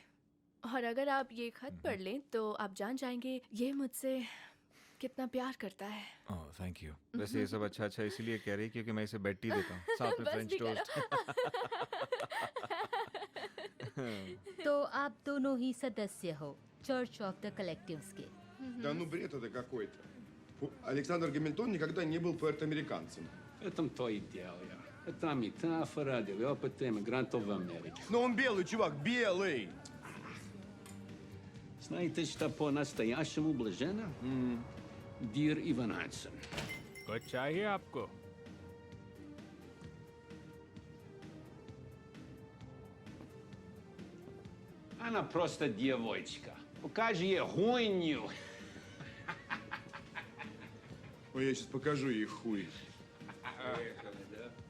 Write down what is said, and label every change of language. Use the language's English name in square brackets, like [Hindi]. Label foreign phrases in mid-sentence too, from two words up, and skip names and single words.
[Hindi] और अगर आप ये खत पढ़ लें तो आप जान जाएंगे ये मुझसे कितना प्यार करता है। [English] Oh, thank you. [Hindi] वैसे ये सब अच्छा इसीलिए कह रही क्योंकि मैं इसे [English] bed tea [Hindi] देता हूँ, साथ में बस फ्रेंच भी टोस्ट। तो आप दोनों ही सदस्य हो [English] church of the collectives [Hindi] के। [Russian] Да ну бред это какой-то. Александр Гамильтон никогда не был пуэрториканцем. Это твои идеалы. Это метафора для опыта иммигрантов в Америке. Но он белый, чувак, белый! Знаете, что по-настоящему блаженно? Дир Иванадсон. [Hindi] कुछ चाहिए आपको? [Russian] Она просто девочка. Покажи ей гоню. Ой, я сейчас покажу ей хуй. Поехали, да?